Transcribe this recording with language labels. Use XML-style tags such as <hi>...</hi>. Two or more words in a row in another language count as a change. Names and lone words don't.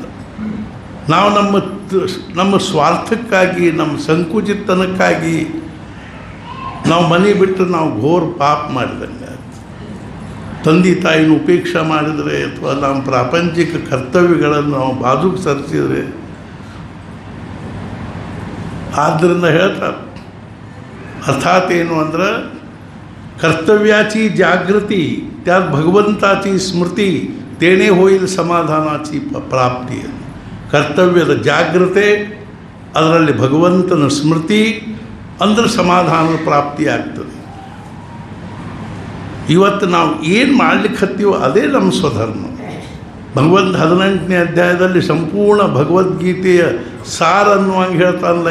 <kn>ನಾವು ನಮ್ಮ ಸ್ವಾರ್ಥಕ್ಕಾಗಿ ನಮ್ಮ ಸಂಕುಚಿತನಕ್ಕಾಗಿ ನಾವು ಮನೆ ಬಿಟ್ಟರೆ ನಾವು ಘೋರ ಪಾಪ ಮಾಡಿದಂಗೆ. ತಂದೆ ತಾಯಿನ ಉಪೇಕ್ಷೆ ಮಾಡಿದರೆ ಅಥವಾ ನಮ್ಮ ಪ್ರಾಪಂಚಿಕ ಕರ್ತವ್ಯಗಳನ್ನು ನಾವು ಬಾಜುಗೆ ಸರಿಸಿದರೆ, ಆದ್ದರಿಂದ ಹೇಳ್ತಾರೆ अर्थात ಏನು ಅಂದ್ರೆ</kn> <mr>कर्तव्याची जागृती त्यात भगवंताची स्मृती तेणे होईल समाधानाची प्राप्ती.</mr> <kn>ಕರ್ತವ್ಯದ ಜಾಗೃತೆ, ಅದರಲ್ಲಿ ಭಗವಂತನ ಸ್ಮೃತಿ ಅಂದ್ರೆ ಸಮಾಧಾನದ ಪ್ರಾಪ್ತಿ ಆಗ್ತದೆ. ಇವತ್ತು ನಾವು ಏನು ಮಾಡ್ಲಿಕ್ಕೆ ಹತ್ತೀವೋ ಅದೇ ನಮ್ಮ ಸ್ವಧರ್ಮ. ಭಗವಂತ 18ನೇ ಅಧ್ಯಾಯದಲ್ಲಿ ಸಂಪೂರ್ಣ ಭಗವದ್ಗೀತೆಯ ಸಾರ ಅನ್ನುವಂಗೆ ಹೇಳ್ತಾನಲ್ಲ.</kn>